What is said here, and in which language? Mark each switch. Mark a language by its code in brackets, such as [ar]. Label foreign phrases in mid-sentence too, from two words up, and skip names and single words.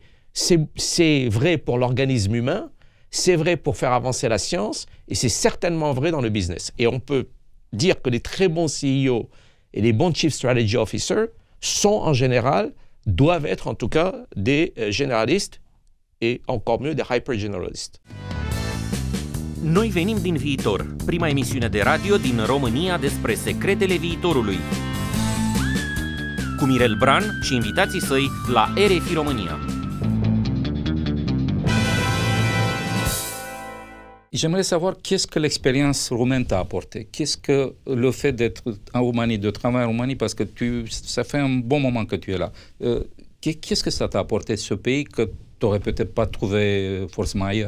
[fr] C'est vrai pour l'organisme humain, c'est vrai pour faire avancer la science, et c'est certainement vrai dans le business. Et on peut dire que les très bons CEO et les bons [en] Chief Strategy Officers [fr] sont en général, doivent être en tout cas des généralistes et encore mieux des hyper-generalistes. [ro] Noi venim din viitor, prima emisiune de radio din România despre secretele viitorului. Cu Mirel Bran și invitații săi la RFI România. [fr] J'aimerais savoir qu'est-ce que l'expérience roumaine t'a apporté. Qu'est-ce que le fait d'être en Roumanie, de travailler en Roumanie, parce que ça fait un bon moment que tu es là. Qu'est-ce que ça t'a apporté ce pays que tu n'aurais peut-être pas trouvé forcément ailleurs?